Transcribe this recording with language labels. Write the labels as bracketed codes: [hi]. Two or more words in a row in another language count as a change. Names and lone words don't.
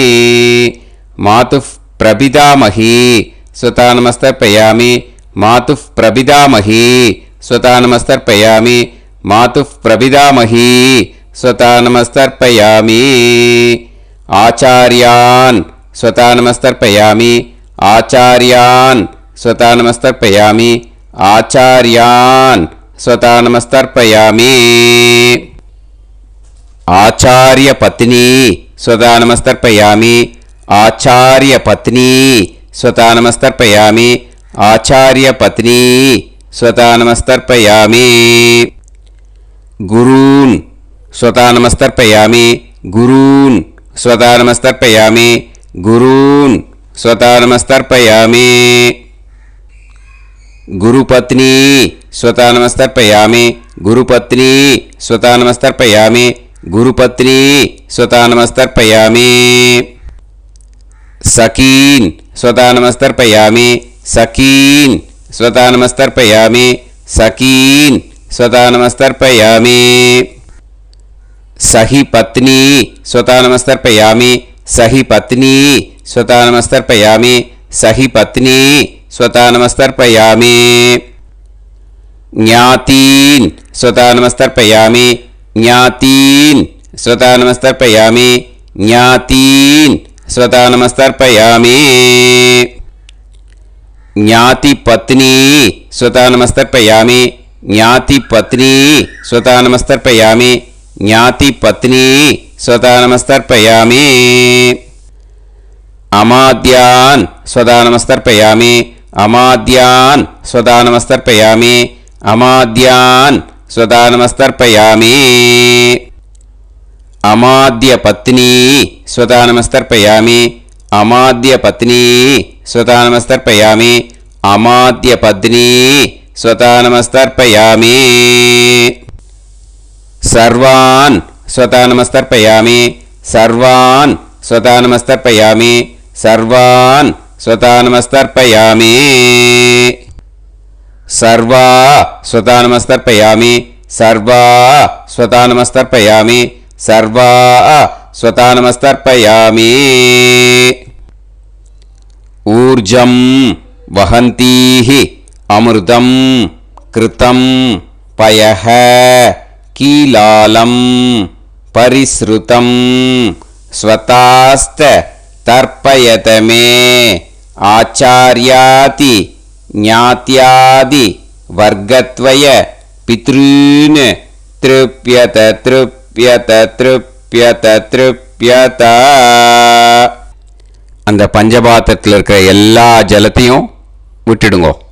[sa] मातुः प्रपितामही स्वधा नमस्तर्पयामि, मातुः प्रपितामही स्वधा नमस्तर्पयामि, मातुः प्रपितामही स्वधा नमस्तर्पयामि. आचार्यान् स्वधा नमस्तर्पयामि, आचार्यान् स्वधा नमस्तर्पयामि, आचार्यान् स्वधा नमस्तर्पयामि. आचार्य पत्नी स्वधा नमस्तर्पयामि, आचार्य पत्नी स्वधा नमस्तर्पयामि, आचार्य पत्नी स्वधा नमस्तर्पयामि. गुरून् स्वधा नमस्तर्पयामि, गुरून् स्वधा नमस्तर्पयामि, गुरून् स्वधा नमस्तर्पयामि. गुरुपत्नी स्वधा नमस्तर्पयामि, गुरुपत्नी स्वधा नमस्तर्पयामि, गुरुपत्नी स्वधा नमस्तर्पयामि. सखीन् स्वधा नमस्तर्पयामि, सखीन् स्वधा नमस्तर्पयामि, सखीन् स्वधा नमस्तर्पयामि. सखि पत्नी स्वधा नमस्तर्पयामि, सखि पत्नी स्वधा नमस्तर्पयामि, सखि पत्नी स्वधा नमस्तर्पयामि. ज्ञातीन् स्वधा नमस्तर्पयामि, ज्ञातीन् स्वधा नमस्तर्पयामि, ज्ञातीन् स्वधा नमस्तर्पयामि. ज्ञाति पत्नी स्वधा नमस्तर्पयामि, ज्ञाति पत्नी स्वधा नमस्तर्पयामि, ज्ञाति पत्नी स्वधा नमस्तर्पयामि. अमात्यान् स्वधा नमस्तर्पयामि, अमात्यान् स्वधा नमस्तर्पयामि, अमात्यान् स्वधा नमस्तर्पयामि. अमात्य पत्नी स्वधा नमस्तर्पयामि, अमात्य पत्नी स्वधा नमस्तर्पयामि, अमात्य पत्नी स्वधा नमस्तर्पयामि. सर्वान् स्वधा नमस्तर्पयामि, सर्वान् स्वधा नमस्तर्पयामि, सर्वान् स्वधा नमस्तर्पयामि. सर्वाः स्वधा नमस्तर्पयामि, सर्वाः स्वधानमस्तर्पयामि सर्वाः स्वधानमस्तर्पयामि ऊर्जं वहन्तीः अमृतं घृतं पयः कीलालं परिस्रुतं स्वधास्थ तर्पयत मे आचार्यादि ज्ञात्यादि वर्गद्वय पितॄन् तृप्यत तृप्यत तृप्यत तृप्यत. [ta] அந்த பஞ்சபாத்திரத்தில் இருக்கிற எல்லா ஜலத்தையும் விட்டுடுங்கோ.